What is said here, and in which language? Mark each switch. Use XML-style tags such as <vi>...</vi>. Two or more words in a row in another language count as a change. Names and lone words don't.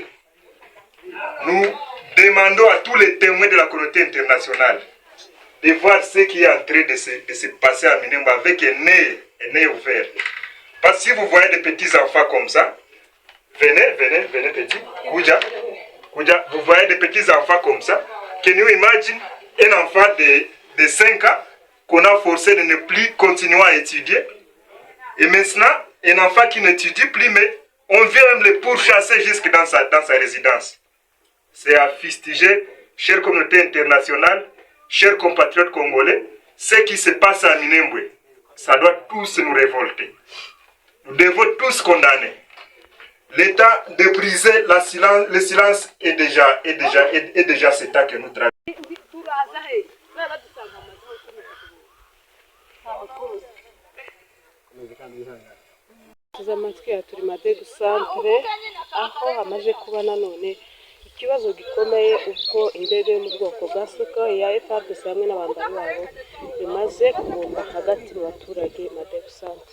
<fr>Nous demandons à tous les témoins de la communauté internationale de voir ce qui est en train de se passer à Minembwe avec un nez ouvert. Parce que si vous voyez des petits enfants comme ça, venez petits, Kouja, vous voyez des petits enfants comme ça,</fr> <en>can you imagine</en> <fr>un enfant de 5 ans qu'on a forcé de ne plus continuer à étudier, et maintenant, un enfant qui n'étudie plus, mais on vient même le pourchasser jusque dans sa résidence. C'est à fustiger, chère communauté internationale, chers compatriotes congolais, ce qui se passe à Minembwe, ça doit tous nous révolter. Nous devons tous condamner. L'état de briser le silence est déjà cet acte que nous travaillons.</fr> <rw>tuza amatwi ya turi Madegu Centre aho hamaze kuba nanone ikibazo gikomeye ubwo indege yo mu bwoko bwa Sukhoi ya FARDC hamwe n'abambari babo imaze kubomba hagati mu baturage Madegu Centre.</rw>